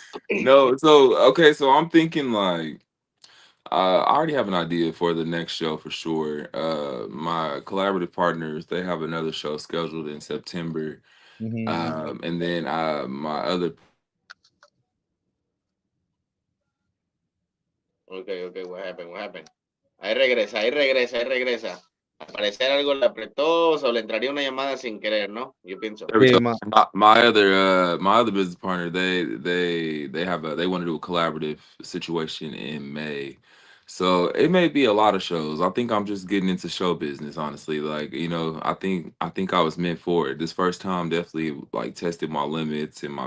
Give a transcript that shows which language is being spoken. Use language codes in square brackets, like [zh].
[en] no, so okay, so I'm thinking like I already have an idea for the next show for sure. My collaborative partners, they have another show scheduled in September. Mhm. And then my other Okay, okay, what happened? What happened? [es] Ahí regresa, ahí regresa, ahí regresa. Al parecer algo le apretó o le entraría una llamada sin querer, ¿no? Yo pienso. [en] there we [es] Sí, [en] go. My other business partner, they have a they want to do a collaborative situation in May. So it may be a lot of shows. I think I'm just getting into show business, honestly. Like, I think I was meant for it. This first time definitely like tested my limits and my